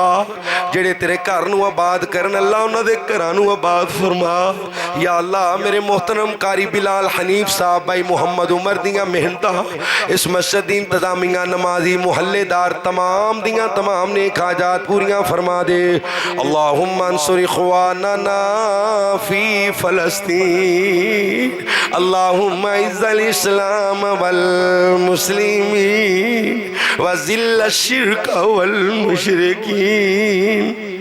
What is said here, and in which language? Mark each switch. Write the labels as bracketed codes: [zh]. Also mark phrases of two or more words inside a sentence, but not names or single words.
[pa] جیہڑے تیرے گھر نوں آباد کرن اللہ اوہناں دے گھراں نوں آباد فرما. یا اللہ میرے محترم قاری بلال حنیف صاحب بھائی محمد عمر دیاں محنتاں اس مسجد دی انتظامیہ نمازی محلے دار تمام دیاں تمام نیک حاجات پوریاں فرما دے. [ar] اللهم انصر إخواننا في فلسطين. اللهم أعز الإسلام والمسلمين وأذل الشرك والمشركين.